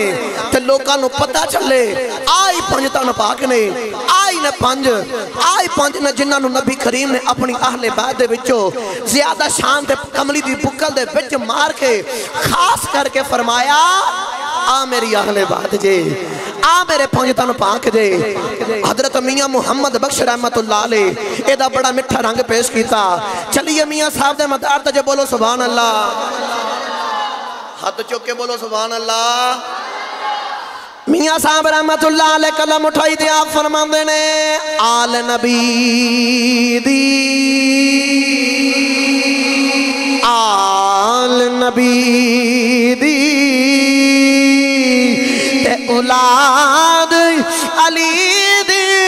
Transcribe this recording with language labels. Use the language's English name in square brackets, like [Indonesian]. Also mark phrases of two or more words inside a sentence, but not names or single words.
[Punjabi] تے لوکاں نوں پتہ چلے آئی 5 تن پاک نے، آئی نے 5 نے جنہاں نوں نبی کریم نے اپنی اہل بیت دے وچوں زیادہ شان تے کملی دی بکل دے وچ مار کے خاص کرکے فرمایا آ میری اہل بیت جے، آ میرے 5 تن پاک جے. حضرت میاں محمد بخش [Arabic] رحمة الله عليه [Punjabi] ایدا بڑا مٹھا رنگ پیش کیا. چلیے میاں صاحب دے مدار تے جے بولو [Arabic] سبحان الله, [Punjabi] ہتھ چک کے بولو [Arabic] سبحان الله. [Punjabi] میاں صاحب [Arabic] رحمة الله عليه [Punjabi] قلم اٹھائی تے آپ فرماندے نے آل نبی دی, آل نبی دی تے اولاد علی دی,